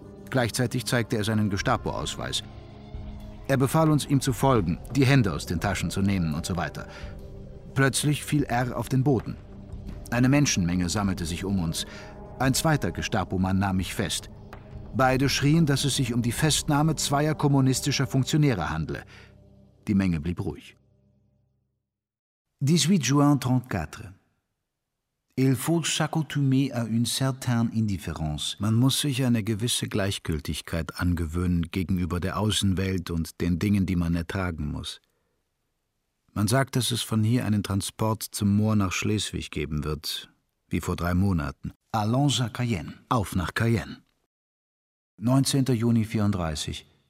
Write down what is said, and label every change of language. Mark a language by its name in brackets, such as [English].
[German] Gleichzeitig zeigte er seinen Gestapo-Ausweis. Er befahl uns, ihm zu folgen, die Hände aus den Taschen zu nehmen und so weiter. Plötzlich fiel R. auf den Boden. Eine Menschenmenge sammelte sich um uns. Ein zweiter Gestapo-Mann nahm mich fest. Beide schrien, dass es sich um die Festnahme zweier kommunistischer Funktionäre handle. Die Menge blieb ruhig. [French] 18 juin 34. Il faut s'accoutumer à une certaine indifférence. [German] Man muss sich eine gewisse Gleichgültigkeit angewöhnen gegenüber der Außenwelt und den Dingen, die man ertragen muss. Man sagt, dass es von hier einen Transport zum Moor nach Schleswig geben wird, wie vor 3 Monaten. [French] Allons à Cayenne. [German] Auf nach Cayenne. 19. Juni 34.